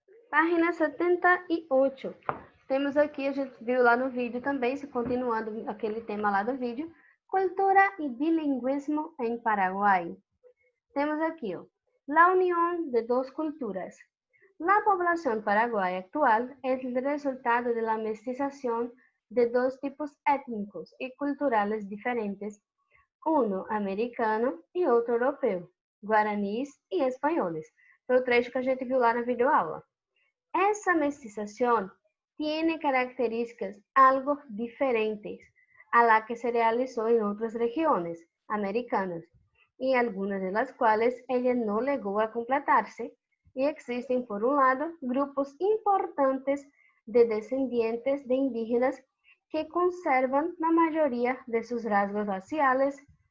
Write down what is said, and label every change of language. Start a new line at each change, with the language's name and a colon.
Portuguese: Página 78. Temos aqui, a gente viu lá no vídeo também, se continuando aquele tema lá do vídeo,
Spanish: cultura y bilingüismo en Paraguay.
Portuguese: Temos aqui, ó,
Spanish: la unión de dos culturas. La población paraguaya actual es el resultado de la mestización de dos tipos étnicos y culturales diferentes, uno americano y otro europeo, guaraníes y españoles.
Portuguese: Foi o trecho que a gente viu lá na videoaula.
Spanish: Esa mestización tiene características algo diferentes a la que se realizó en otras regiones americanas, y algunas de las cuales ella no llegó a completarse, y existen, por un lado, grupos importantes de descendientes de indígenas que conservan la mayoría de sus rasgos raciales